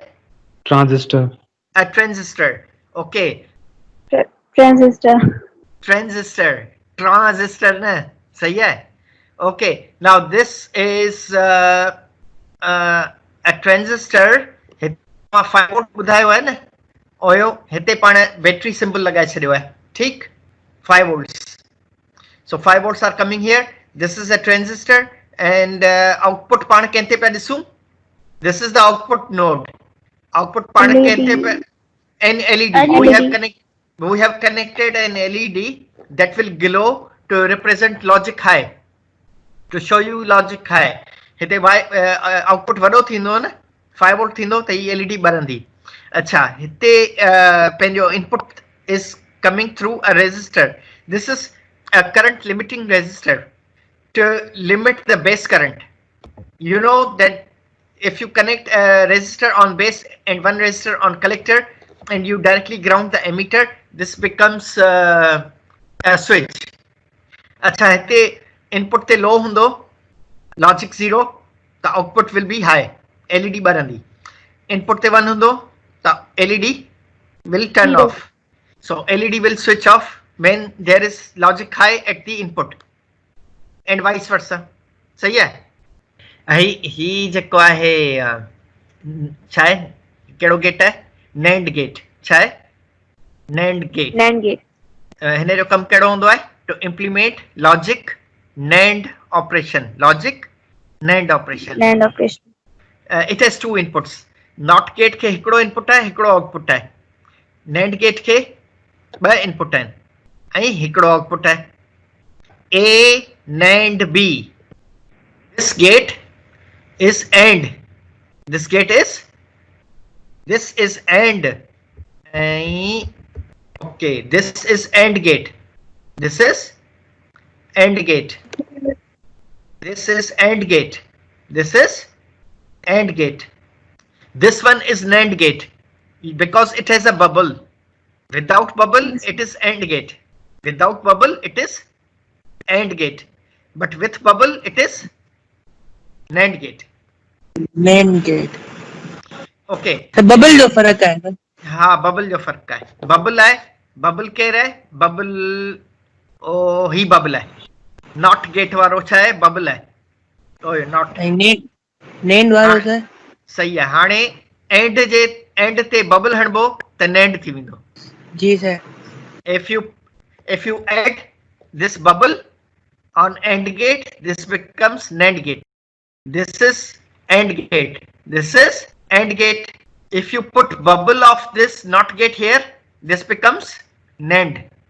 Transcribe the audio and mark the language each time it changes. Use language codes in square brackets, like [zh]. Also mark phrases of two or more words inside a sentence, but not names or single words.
[en] Transistor. a transistor. Okay, Transistor. [hi] transistor na sahi hai. [en] Okay, now this is a transistor. [sd] 5 volt ॿुधायो है न ओयो हिते पाण बैटरी सिंबल लगाए छॾियो आहे ठीक 5 volts. [en] So 5 volts are coming here. This is a transistor and output [sd] पाण कंहिंते पिया ॾिसूं. [en] This is the output node. Output [sd] पाण कंहिंते पिया [en] an LED. We have connected an LED that will glow to represent logic high. To show you logic high. [sd] हिते output वॾो थींदो न 5 volt थींदो त ही LED ॿरंदी. अच्छा हिते पंहिंजो [en] input is coming through a resistor. This is a current limiting resistor to limit the base current. You know that if you connect a resistor on base and one resistor on collector and you directly ground the emitter, this becomes a switch. [sd] अच्छा हिते input ते low हुंदो logic 0 [en] the output will be high. [sd] LED ॿरंदी. Input te 1 hundo, [en] the LED will turn off. So LED will switch off when there is logic high at the input and vice versa. [sd] सही है. ही जेको आहे छा आहे कहिड़ो गेट आहे [en] NAND gate [sd] छा आहे [en] NAND gate. [sd] हिन जो कमु कहिड़ो हूंदो आहे [en] to implement logic NAND operation. It has two inputs. NOT gate [sd] खे हिकिड़ो इनपुट आहे हिकिड़ो आउटपुट आहे. [en] NAND gate [sd] खे ॿ इनपुट आहिनि ऐं हिकिड़ो आउटपुट आहे. [en] A NAND B. This gate is AND. This is AND. Okay, this is AND gate. This is AND gate. This is AND gate. This is AND gate. This one is NAND gate because it has a bubble. Without bubble, it is AND gate. Without bubble, it is AND gate. But with bubble, it is NAND gate. Okay. [sd] तो बबल जो फर्क है. हाँ बबल जो फर्क है. बबल है बबल कह रहे बबल ओ ही बबल है. [en] not gate [sd] वारो छा है बबल है. ओए नॉट नैंड वारो छा. सही है. हाणे एंड जे एंड ते बबल हणबो त नैंड थी वेंदो. जी सर. [en] if you add this bubble on AND gate, this becomes NAND gate. This is AND gate. This is AND gate. If you put bubble of this NOT gate here, this becomes NAND.